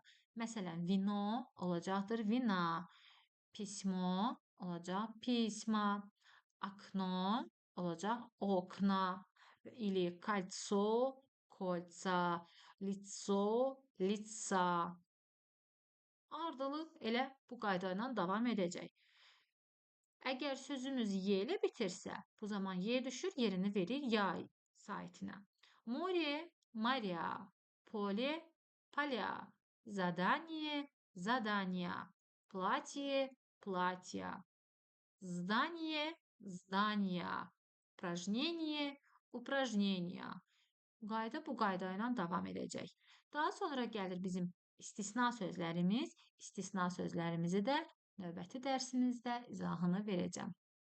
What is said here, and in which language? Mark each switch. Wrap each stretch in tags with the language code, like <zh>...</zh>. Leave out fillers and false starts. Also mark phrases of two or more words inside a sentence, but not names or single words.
<az>Məsələn, vino olacaqdır vina, pismo olacaq pisma, akno olacaq okna,</az> <ru>или кольцо, кольца, лицо, лица.</ru> <az>Ardılıq elə bu qayda ilə davam edəcək. Əgər sözümüz Y ilə bitirsə, bu zaman Y düşür, yerini verir yay saitinə. More, Maria,</az> <ru>поле, поля, задание, задания, платье, платья, здание, здания, упражнение, упражнения.</ru> <az>Qayda bu qayda ilə davam edəcək. Daha sonra gəlir bizim istisna sözlərimiz. İstisna sözlərimizi də növbəti dərsimizdə izahını verəcəm.</az>